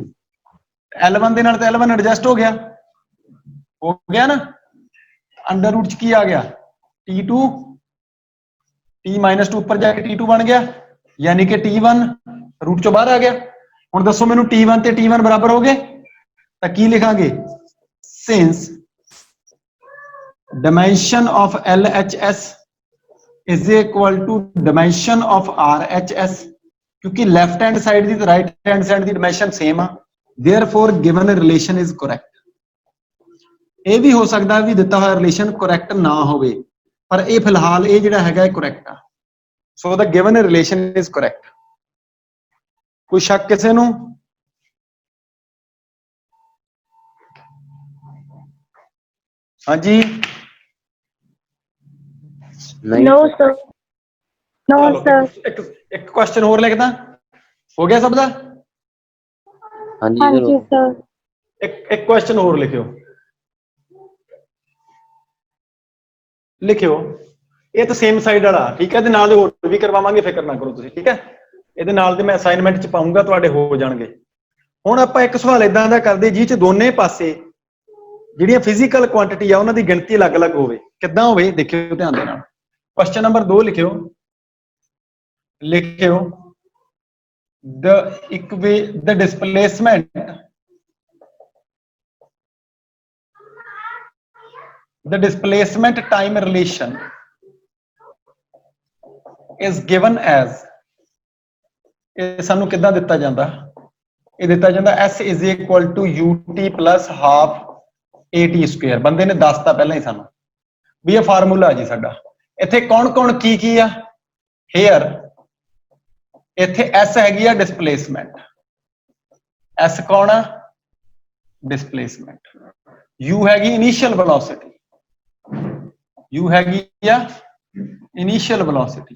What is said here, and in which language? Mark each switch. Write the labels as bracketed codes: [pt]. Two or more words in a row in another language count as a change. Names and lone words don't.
[pa] L1 ਦੇ ਨਾਲ ਤਾਂ L1 ਐਡਜਸਟ ਹੋ ਗਿਆ ਨਾ। [en] under root [pa] ਚ ਕੀ ਆ ਗਿਆ t2 t -2 ਉੱਪਰ ਜਾ ਕੇ t2 ਬਣ ਗਿਆ, ਯਾਨੀ ਕਿ t1 ਰੂਟ ਚੋਂ ਬਾਹਰ ਆ ਗਿਆ। ਹੁਣ ਦੱਸੋ ਮੈਨੂੰ t1 ਤੇ t1 ਬਰਾਬਰ ਹੋ ਗਏ ਤਾਂ ਕੀ ਲਿਖਾਂਗੇ? [en] since dimension of LHS is equal to dimension of RHS, क्योंकि left hand side [pa] ਦੀ ਤੋ [en] right hand side दी dimension same आ, therefore given relation is correct। [pa] ਇਹ ਵੀ ਹੋ ਸਕਦਾ ਵੀ ਦਿੱਤਾ ਹੋਇਆ ਰਿਲੇਸ਼ਨ ਕਰੈਕਟ ਨਾ ਹੋਵੇ, ਪਰ ਇਹ ਫਿਲਹਾਲ ਇਹ ਜਿਹੜਾ ਹੈਗਾ ਇਹ ਕਰੈਕਟ ਆ। [en] so the given relation is correct. [pa] ਕੋਈ ਸ਼ੱਕ ਕਿਸੇ ਨੂੰ? ਹਾਂਜੀ [en] No, sir. No, [pa] ਚਲੋ, sir. ਇੱਕ ਕੁਐਸਚਨ ਹੋਰ ਲਿਖਦਾ। ਹੋ ਗਿਆ ਸਭ ਦਾ? ਹਾਂਜੀ ਹਾਂਜੀ ਸਰ। sir. ਇੱਕ ਕੁਐਸਚਨ ਹੋਰ ਲਿਖਿਓ। ਇਹ ਤਾਂ [en] same side [pa] ਵਾਲਾ, ਠੀਕ ਹੈ। ਇਹਦੇ ਨਾਲ ਦੇ ਹੋਰ ਵੀ ਕਰਵਾਵਾਂਗੇ, ਫਿਕਰ ਨਾ ਕਰੋ ਤੁਸੀਂ, ਠੀਕ ਹੈ। ਇਹਦੇ ਨਾਲ ਦੇ ਮੈਂ ਅਸਾਈਨਮੈਂਟ ਚ ਪਾਉਂਗਾ, ਤੁਹਾਡੇ ਹੋ ਜਾਣਗੇ। ਹੁਣ ਆਪਾਂ ਇੱਕ ਸਵਾਲ ਇਦਾਂ ਦਾ ਕਰਦੇ ਜਿਹ ਚ ਦੋਨੇ ਪਾਸੇ ਜਿਹੜੀਆਂ [en] physical quantity [pa] ਆ ਉਹਨਾਂ ਦੀ ਗਿਣਤੀ ਅਲੱਗ-ਅਲੱਗ ਹੋਵੇ। ਕਿੱਦਾਂ ਹੋਵੇ ਦੇਖਿਓ ਧਿਆਨ ਦੇ ਨਾਲ। [en] question number [pa] 2 ਲਿਖਿਓ [en] the displacement time relation is given as, [pa] ਇਹ ਸਾਨੂੰ ਕਿੱਦਾਂ ਦਿੱਤਾ ਜਾਂਦਾ? ਇਹ ਦਿੱਤਾ ਜਾਂਦਾ [en] s is equal to ut plus half at square। [pa] ਬੰਦੇ ਨੇ ਦੱਸਤਾ ਪਹਿਲਾਂ ਹੀ ਸਾਨੂੰ ਵੀ ਇਹ ਫਾਰਮੂਲਾ ਜੀ ਸਾਡਾ। ਇੱਥੇ ਕੌਣ ਕੀ ਆ? ਹੇਅਰ ਇੱਥੇ s ਹੈਗੀ ਆ ਡਿਸਪਲੇਸਮੈਂਟ। s ਕੌਣ ਆ? ਡਿਸਪਲੇਸਮੈਂਟ। u ਹੈਗੀ [en] initial velocity, [pa] u ਹੈਗੀ ਆ [en] initial velocity.